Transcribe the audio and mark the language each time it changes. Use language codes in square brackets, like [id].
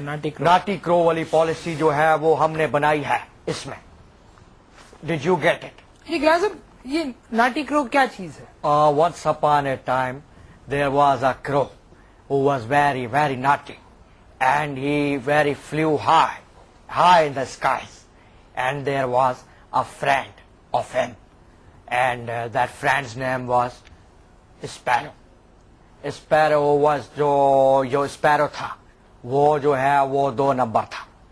[ur] Naughty کرو والی policy جو ہے وہ ہم نے بنائی ہے اس میں. [en] Did you get it? [ur] جی گیلانی صاحب, یہ ناٹی کرو کیا چیز ہے؟ [en] Once upon a time there was a crow who was very very naughty and he very flew high in the skies, and there was a friend of him, and that friend's name was Sparrow. [ur] Sparrow was جو sparrow تھا وہ جو ہے وہ 2 number تھا.